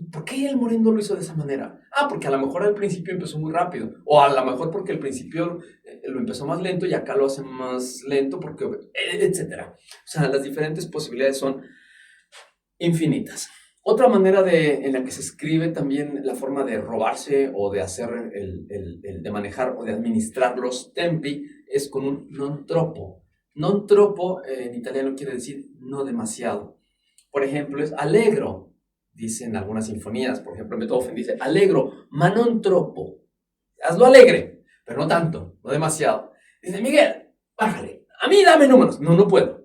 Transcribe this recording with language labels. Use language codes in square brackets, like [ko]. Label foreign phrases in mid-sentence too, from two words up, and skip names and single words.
[es] ¿Por qué el morendo lo hizo de esa manera? Porque a lo mejor al principio empezó muy rápido, o a lo mejor porque al principio lo empezó más lento y acá lo hace más lento, porque, etcétera. O sea, las diferentes posibilidades son infinitas. Otra manera en la que se escribe también la forma de robarse o de hacer, de manejar o de administrar los tempi es con un [it] non troppo. Non troppo [es] en italiano quiere decir no demasiado. Por ejemplo, es allegro. Dicen algunas sinfonías, por ejemplo, Beethoven dice, [it] allegro, ma non troppo. [es] Hazlo alegre, pero no tanto, no demasiado. Dice, Miguel, bájale, a mí dame números. No puedo.